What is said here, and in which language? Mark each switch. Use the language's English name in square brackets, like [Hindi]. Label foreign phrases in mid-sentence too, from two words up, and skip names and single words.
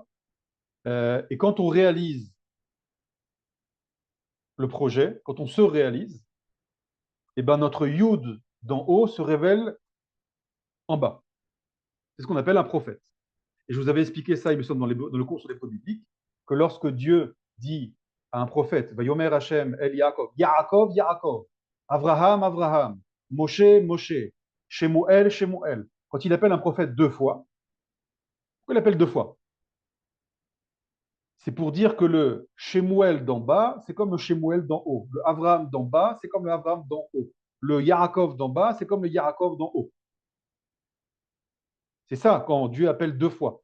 [French] Et quand on réalise le projet, quand on se réalise, eh ben notre Yud d'en haut se révèle en bas. C'est ce qu'on appelle un prophète. Et je vous avais expliqué ça, il me semble, dans le cours sur les preuves bibliques, que lorsque Dieu dit à un prophète, [Hebrew] ויאמר השם אל יעקב, יעקב, יעקב, אברהם, אברהם, משה, משה, שמואל, שמואל, [French] quand il appelle un prophète 2 fois, pourquoi il appelle 2 fois? C'est pour dire que le Shemuel d'en bas, c'est comme le Shemuel d'en haut. Le Avraham d'en bas, c'est comme le Avraham d'en haut. Le Yaakov d'en bas, c'est comme le Yaakov d'en haut. C'est ça quand Dieu appelle 2 fois.